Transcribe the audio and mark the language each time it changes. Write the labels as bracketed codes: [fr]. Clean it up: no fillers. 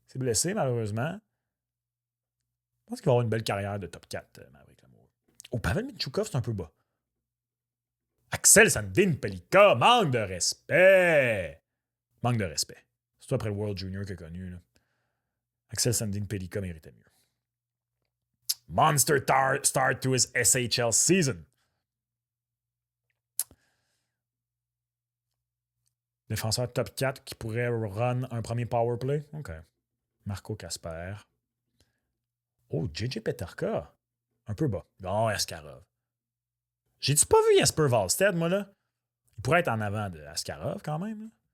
[fr] C'est blessé, malheureusement. Je pense qu'il va avoir une belle carrière de top 4, Maverick Lamoureux. Oh, Pavel Minchukov, c'est un peu bas. Axel Sandin Pelika, manque de respect. Manque de respect. C'est toi après le World Junior que connu, là. Axel Sandin Pelika méritait mieux. [en] Monster start to his SHL season. [fr] Défenseur top 4 qui pourrait run un premier power play. OK. Marco Casper. Oh, JJ Peterka. Un peu bas. Bon, Askarov. J'ai-tu pas vu Jesper Wallstedt, moi, là? Il pourrait être en avant de Askarov, quand même, là.